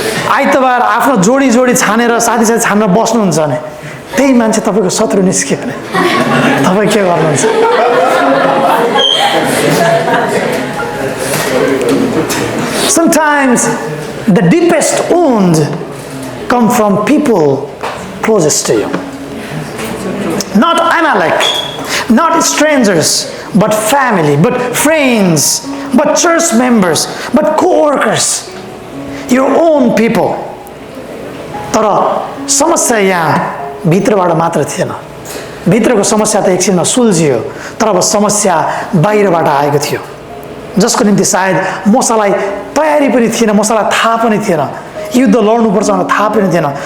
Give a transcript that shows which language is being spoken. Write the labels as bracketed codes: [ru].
[ne] आइतबार आफ्नो जोडी छानेर साथी छानेर बस्नुहुन्छ भने त्यही मान्छे तपाईँको शत्रु निस्क्यो भने तपाईँ के गर्नुहुन्छ? [en] Sometimes the deepest wound come from people closest to you. Not Amalek, not strangers, but family, but friends, but church members, but co-workers, your own people. [ne] तर समस्या यहाँ भित्रबाट मात्र थिएन। भित्रको समस्या त एकछिनमा सुल्झियो, तर अब समस्या बाहिरबाट आएको थियो, जसको निम्ति सायद मूसालाई तयारी पनि थिएन, मूसालाई थाहा पनि थिएन, युद्ध लड्नुपर्छ भनेर थाहा पनि थिएन।